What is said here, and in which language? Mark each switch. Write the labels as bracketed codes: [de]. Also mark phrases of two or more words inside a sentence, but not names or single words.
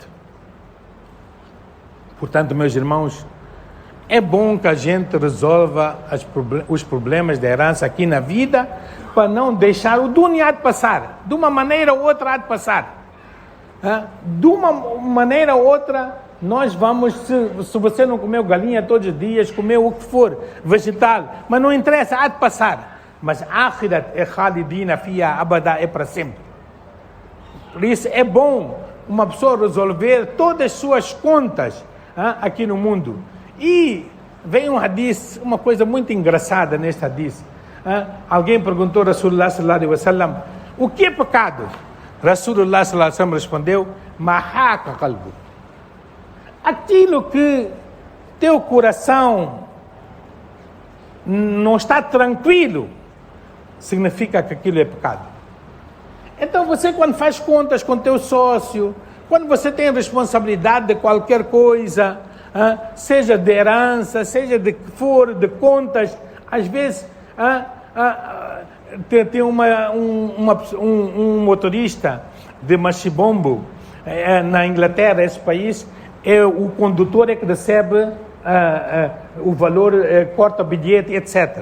[pt] Portanto, meus irmãos, é bom que a gente resolva os problemas da herança aqui na vida, para não deixar o dunya de passar. De uma maneira ou outra há de passar. De uma maneira ou outra, nós vamos, se você não comeu galinha todos os dias, comeu o que for, vegetal, mas não interessa, há de passar. Mas akhirat é [ar] خالدين فيها أبدا, [pt] é para sempre. Por isso é bom uma pessoa resolver todas as suas contas aqui no mundo. E vem um hadith, uma coisa muito engraçada neste hadith. Alguém perguntou a Rasulullah [ar] صلى الله عليه وسلم, [pt] o que é pecado? Rasulullah [ar] صلى الله عليه وسلم [pt] respondeu, [ar] ما حاك قلب. [pt] Aquilo que teu coração não está tranquilo, significa que aquilo é pecado. Então você, quando faz contas com teu sócio, quando você tem responsabilidade de qualquer coisa, seja de herança, seja de que for, de contas, às vezes tem um motorista de machibombo na Inglaterra, esse país, o condutor é que recebe o valor, corta o bilhete, etc.